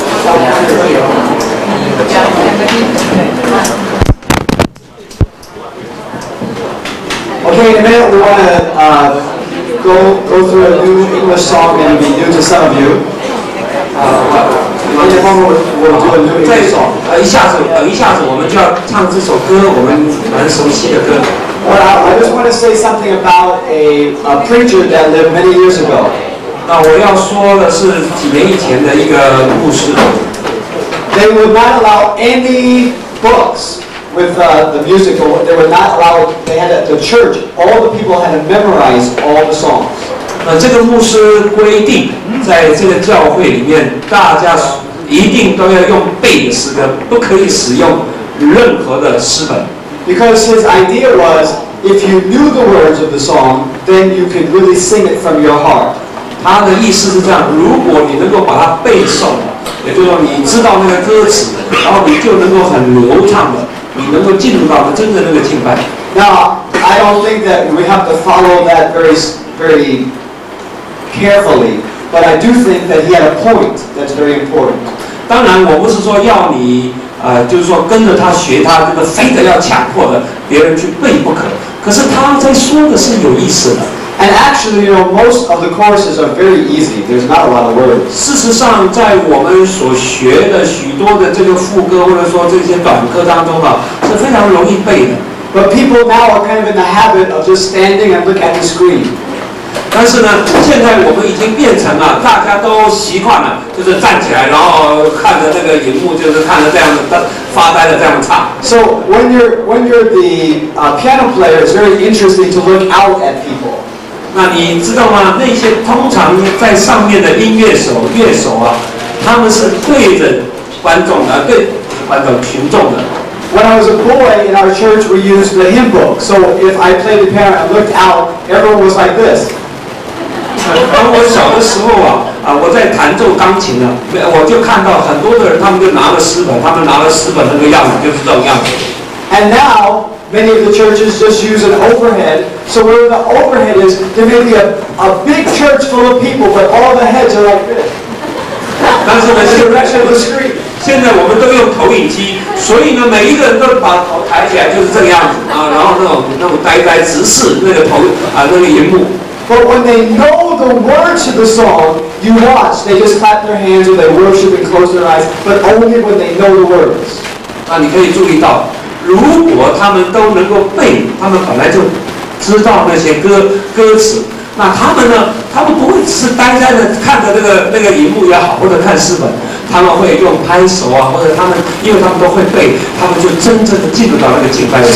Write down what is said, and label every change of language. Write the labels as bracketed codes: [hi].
[en] Okay, in a minute we want to go through a new English song that will be new to some of you. In a moment we'll do a new English song. [zh] 一下子我们就要唱这首歌，我们蛮熟悉的歌。 [en] Well, I just want to say something about a preacher that lived many years ago. [zh] 那我要说的是几年以前的一个故事。 [en] They would not allow any books with the music. They would not allow. They had at the church. All the people had to memorize all the songs. [zh] 这个牧师规定，在这个教会里面，大家一定都要用背的诗歌，不可以使用任何的诗本。 [en] Because his idea was, if you knew the words of the song, then you could really sing it from your heart. [zh] 他的意思是这样：如果你能够把它背诵，也就是说你知道那个歌词，然后你就能够很流畅的，你能够进入到真正那个敬拜。 [en] Now, I don't think that we have to follow that very carefully, but I do think that he had a point that's very important. [zh] 当然，我不是说要你就是说跟着他学他这个非得要强迫的别人去背不可。可是他在说的是有意思的。 [en] And actually, most of the choruses are very easy. There's not a lot of words. [zh] 事实上，在我们所学的许多的这个副歌或者说这些短歌当中啊，是非常容易背的。 [en] But people now are kind of in the habit of just standing and look at the screen. [zh] 但是呢，现在我们已经变成了大家都习惯了，就是站起来，然后看着那个荧幕，就是看着这样的发呆的这样唱。 [en] So when you're the piano player, it's very interesting to look out at people. [zh] 那你知道吗？那些通常在上面的乐手啊，他们是对着观众的，对群众的。 [en] When I was a boy in our church, we used the hymn book. So if I played the piano and looked out, everyone was like this. [zh] 当我小的时候我在弹奏钢琴呢，我就看到很多的人，他们就拿了诗本，他们拿了诗本那个样子就是这种样子。 [en] And now many of the churches just use an overhead. So where the overhead is, there may be a big church full of people, but all the heads are like this. [zh] 但是呢， [en] In the direction of the screen. [zh] 现在我们都用投影机，所以呢，每一个人都把头抬起来，就是这个样子啊，然后那种呆直视那个那个荧幕。 [en] But when they know the words to the song, you watch. They just clap their hands or they worship and close their eyes, but only when they know the words. [zh] 那你可以注意到，如果他们都能够背，他们本来就知道那些歌词，那他们呢，他们不会只是呆呆的看着那个荧幕也好，或者看诗本，他们会用拍手啊，或者因为他们都会背，他们就真正的进入到那个敬拜。